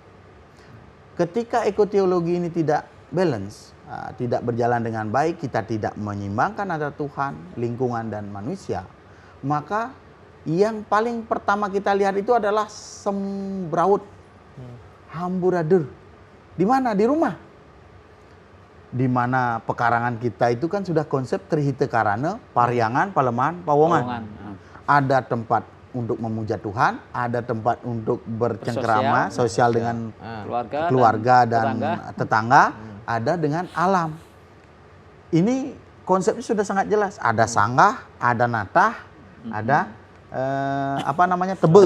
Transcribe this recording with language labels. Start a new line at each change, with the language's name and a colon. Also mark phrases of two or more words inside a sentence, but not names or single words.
Indonesian: Ketika ekoteologi ini tidak balance, tidak berjalan dengan baik, kita tidak menyeimbangkan antara Tuhan, lingkungan dan manusia, maka yang paling pertama kita lihat itu adalah sembraut, hamburadur. Di mana? Di rumah. Di mana pekarangan kita itu kan sudah konsep trihite karana, paryangan, palemahan, pawongan. Ada tempat untuk memuja Tuhan, ada tempat untuk bercengkerama, sosial dengan keluarga dan tetangga, ada dengan alam. Ini konsepnya sudah sangat jelas. Ada sanggah, ada natah, ada tebel.